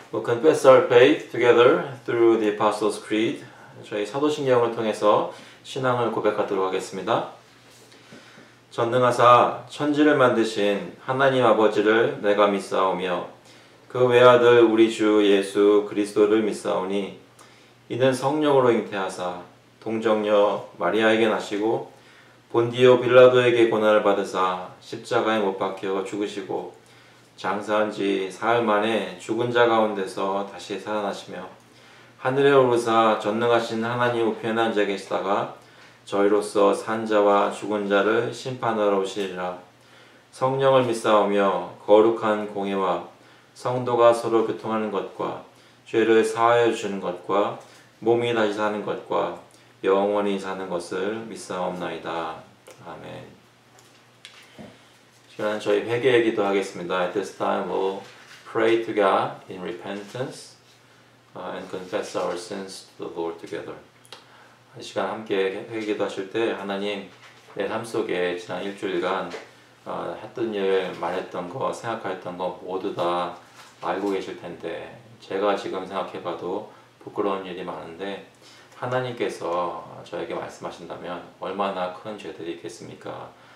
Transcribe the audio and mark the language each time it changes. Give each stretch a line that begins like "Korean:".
English: Confess our faith together through the Apostles' Creed.
Korean: 저희 사도신경을 통해서 신앙을 고백하도록 하겠습니다. 전능하사 천지를 만드신 하나님 아버지를 내가 믿사오며 그 외아들 우리 주 예수 그리스도를 믿사오니 이는 성령으로 잉태하사 동정녀 마리아에게 나시고 본디오 빌라도에게 고난을 받으사 십자가에 못 박혀 죽으시고 장사한 지 사흘 만에 죽은 자 가운데서 다시 살아나시며 하늘에 오르사 전능하신 하나님 우편에 앉아 계시다가 저희로서 산 자와 죽은 자를 심판하러 오시리라. 성령을 믿사오며 거룩한 공예와 성도가 서로 교통하는 것과 죄를 사하여 주는 것과 몸이 다시 사는 것과 영원히 사는 것을 믿사옵나이다. 아멘. 시간 저희 회개의 기도하겠습니다.
English: At this time we'll pray to God in repentance and confess our sins to the Lord together.
Korean: 이 시간 함께 회개기도 하실 때 하나님 내 삶 속에 지난 일주일간 했던 일, 말했던 거, 생각했던 거 모두 다 알고 계실 텐데 제가 지금 생각해봐도 부끄러운 일이 많은데 하나님께서 저에게 말씀하신다면 얼마나 큰 죄들이 있겠습니까?